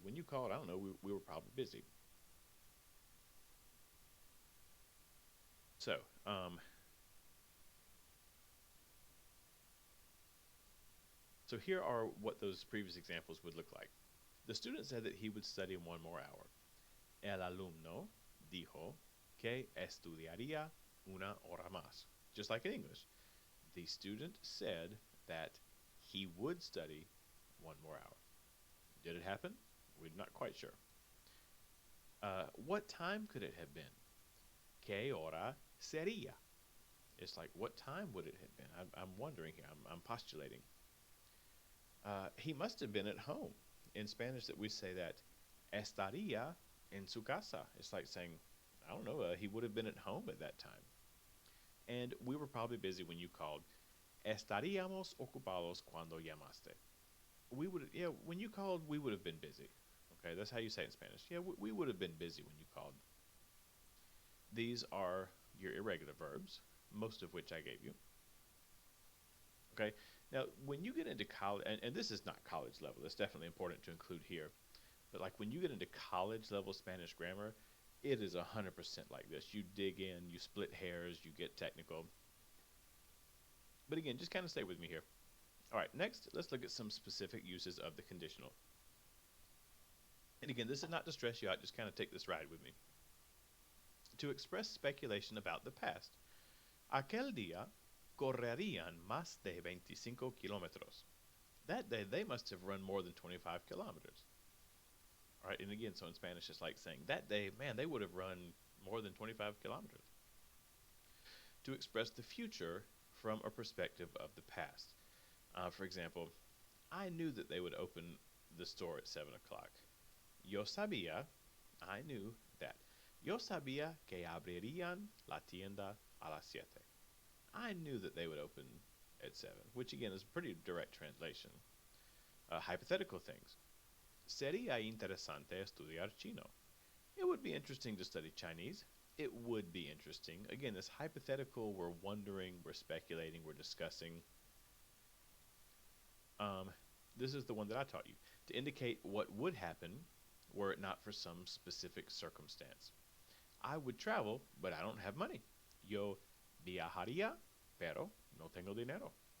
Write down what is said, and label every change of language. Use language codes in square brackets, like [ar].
[en] When you called, I don't know, we were probably busy. So, So here are what those previous examples would look like. The student said that he would study one more hour. [es] El alumno dijo que estudiaría una hora más. [en] Just like in English. The student said that he would study one more hour. Did it happen? We're not quite sure. What time could it have been? [es] ¿Qué hora sería? [en] It's like, what time would it have been? I'm wondering here. I'm postulating. He must have been at home. In Spanish, that we say that [es] estaría en su casa. [en] It's like saying, I don't know, he would have been at home at that time. And we were probably busy when you called. [es] Estaríamos ocupados cuando llamaste. [en] When you called, we would have been busy. Okay, that's how you say it in Spanish. Yeah, we would have been busy when you called. These are your irregular verbs, most of which I gave you. Okay, now when you get into college, and this is not college level, it's definitely important to include here, but like when you get into college level Spanish grammar, it is 100% like this. You dig in, you split hairs, you get technical. But again, just kind of stay with me here. All right, next, let's look at some specific uses of the conditional. And again, this is not to stress you out, just kind of take this ride with me. To express speculation about the past. [es] Aquel día correrían más de 25 kilómetros. [en] That day, they must have run more than 25 kilometers. All right, and again, so in Spanish, it's like saying, that day, man, they would have run more than 25 kilometers. To express the future from a perspective of the past. For example, I knew that they would open the store at 7 o'clock. [es] Yo sabía, [en] I knew that. [es] Yo sabía que abrirían la tienda a las siete. [en] I knew that they would open at 7, which again is a pretty direct translation. Hypothetical things. [es] Sería interesante estudiar chino. [en] It would be interesting to study Chinese. It would be interesting. Again, this hypothetical, we're wondering, we're speculating, we're discussing. This is the one that I taught you to indicate what would happen were it not for some specific circumstance. I would travel, but I don't have money. [es] Yo viajaría, pero no tengo dinero.